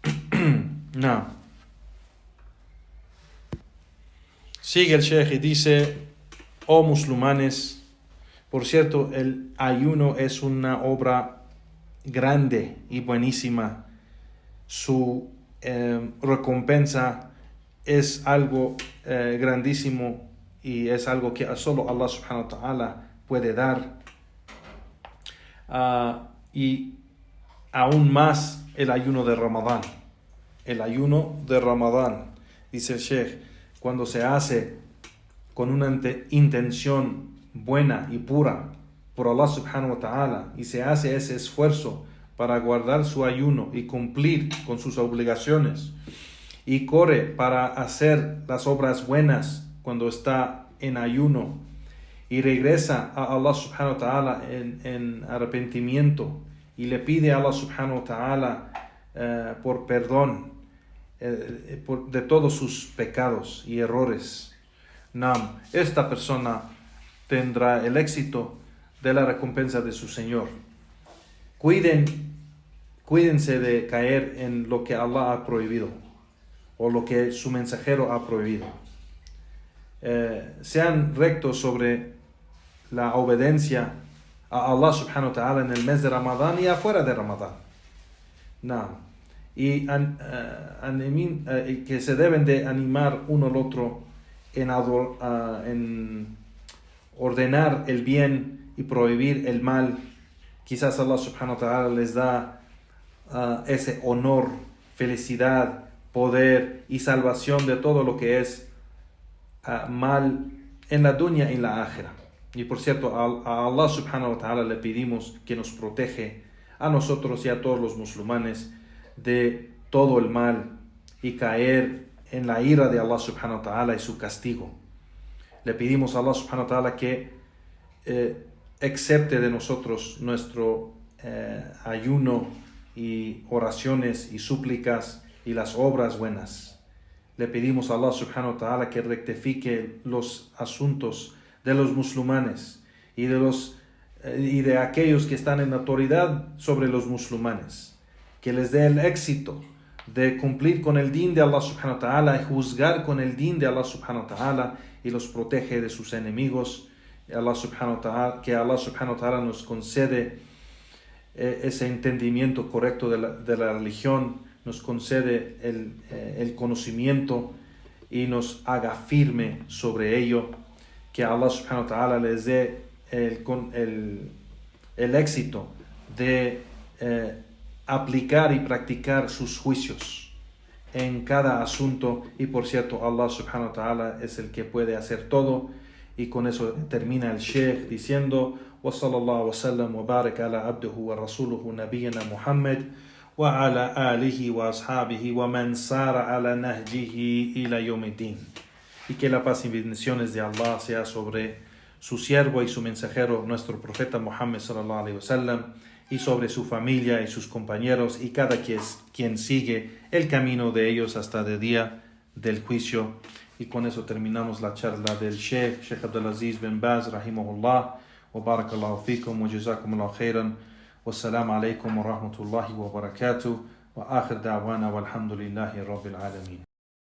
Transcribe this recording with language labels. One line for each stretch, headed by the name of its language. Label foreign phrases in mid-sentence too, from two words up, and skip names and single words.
Spanish: Sigue el Sheikh y dice: oh musulmanes, por cierto, el ayuno es una obra grande y buenísima. Su recompensa es algo grandísimo y es algo que solo
Arabic: الله سبحانه وتعالى
Spanish: puede dar. Y aún más el ayuno de Ramadán. El ayuno de Ramadán, dice el Sheikh, cuando se hace con una intención buena y pura por
Arabic: الله سبحانه وتعالى,
Spanish: y se hace ese esfuerzo para guardar su ayuno y cumplir con sus obligaciones, y corre para hacer las obras buenas cuando está en ayuno, y regresa a
Arabic: الله سبحانه وتعالى
Spanish: en arrepentimiento, y le pide a
Arabic: الله سبحانه وتعالى
Spanish: por perdón de todos sus pecados y errores. Esta persona tendrá el éxito de la recompensa de su Señor. Cuídense de caer en lo que Allah ha prohibido o lo que su mensajero ha prohibido. Sean rectos sobre la obediencia a
Arabic: الله سبحانه وتعالى
Spanish: en el mes de Ramadán y afuera de Ramadán. Y que se deben de animar uno al otro en ordenar el bien y prohibir el mal. Quizás
Arabic: الله سبحانه وتعالى
Spanish: les da ese honor, felicidad, poder y salvación de todo lo que es mal en la dunya y en la ákhira. Y por cierto, a
Arabic: الله سبحانه وتعالى
Spanish: le pedimos que nos protege a nosotros y a todos los musulmanes de todo el mal y caer en la ira de
Arabic: الله سبحانه وتعالى
Spanish: y su castigo. Le pedimos a
Arabic: الله سبحانه وتعالى
Spanish: que acepte de nosotros nuestro ayuno y oraciones y súplicas y las obras buenas. Le pedimos a
Arabic: الله سبحانه وتعالى
Spanish: que rectifique los asuntos de los musulmanes y de aquellos que están en autoridad sobre los musulmanes, que les dé el éxito de cumplir con el din de
Arabic: الله سبحانه وتعالى
Spanish: y juzgar con el din de
Arabic: الله سبحانه وتعالى,
Spanish: y los protege de sus enemigos. Que
Arabic: الله سبحانه وتعالى
Spanish: nos concede ese entendimiento correcto de la religión, nos concede el conocimiento y nos haga firme sobre ello. Que
Arabic: الله سبحانه وتعالى
Spanish: les dé el éxito de aplicar y practicar sus juicios en cada asunto. Y por cierto,
Arabic: الله سبحانه وتعالى
Spanish: es el que puede hacer todo. Y con eso termina el Sheikh diciendo:
Arabic: وصلى الله وسلم وبارك على عبده ورسوله نبينا محمد وعلى آله وأصحابه ومن سار على نهجه إلى يوم الدين.
Spanish: Y que la paz y bendiciones de Allah sea sobre su siervo y su mensajero, nuestro profeta Muhammad
Arabic: صلى الله عليه وسلم,
Spanish: y sobre su familia y sus compañeros y cada quien sigue el camino de ellos hasta el día del juicio. Y con eso terminamos la charla del Sheikh Abdulaziz bin Baz rahimahullah.
Arabic: وبارك الله فيكم وجزاكم الله خيرا. والسلام عليكم ورحمة الله وبركاته. وآخر دعوانا والحمد لله رب العالمين.